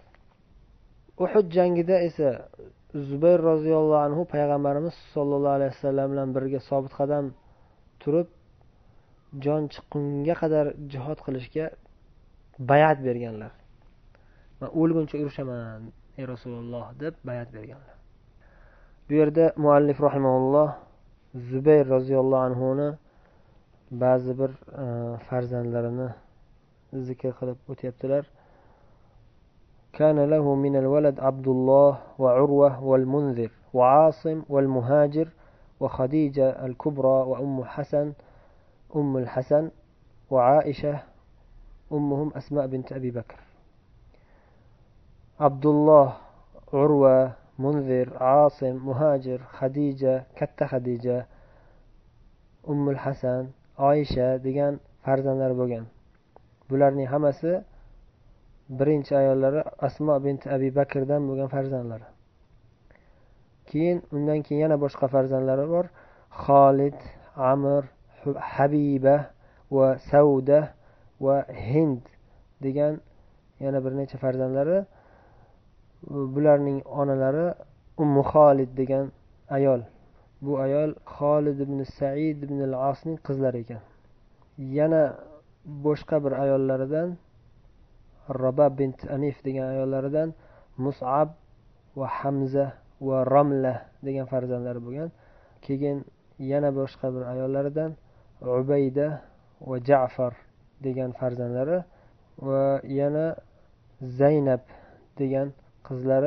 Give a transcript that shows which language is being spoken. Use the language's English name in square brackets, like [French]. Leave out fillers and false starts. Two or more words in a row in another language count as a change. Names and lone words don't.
[Uzbek] Uhud jangida esa Zubayr [Arabic] رضي الله عنه [Uzbek] payg'ambarimiz [Arabic] صلى الله عليه وسلم [Uzbek] bilan birga sobit qadam turib jon chiqqunga qadar jihad qilishga bay'at berganlar. Men o'lguncha urushaman ey Rasululloh deb bay'at berganlar. Bu yerda muallif rahimahulloh Zubayr [Arabic] رضي الله عنه [Uzbek] ba'zi bir farzandlarini zikr qilib o'tyaptilar. [Arabic] كان له من الولد عبد الله وعروة والمنذر وعاصم والمهاجر وخديجة الكبرى أم الحسن وعائشة أمهم أسماء بنت أبي بكر. [Uzbek] عبد الله عروة منذر عاصم مهاجر خديجة katta Khadija Hasan Oysha degan farzandlar bo'lgan. Bularning hammasi birinchi ayollari Asma bint Abi Bakrdan bo'lgan farzandlari. Keyin undan keyin yana boshqa farzandlari bor. Xolid, Amr, Habiba va Sauda va Hind degan yana bir necha farzandlari. Bularning onalari Ummu Xolid degan ayol. Bu ayol Xolid ibn Sa'id ibn al-Asning qizlari ekan. Yana boshqa bir ayollaridan Rabah bint Anif degan ayollaridan Mus'ab va Hamza va Ramla degan farzandlari bo'lgan. Keyin yana boshqa bir ayollaridan Ubayda va Ja'far degan farzandlari va yana Zaynab degan qizlari.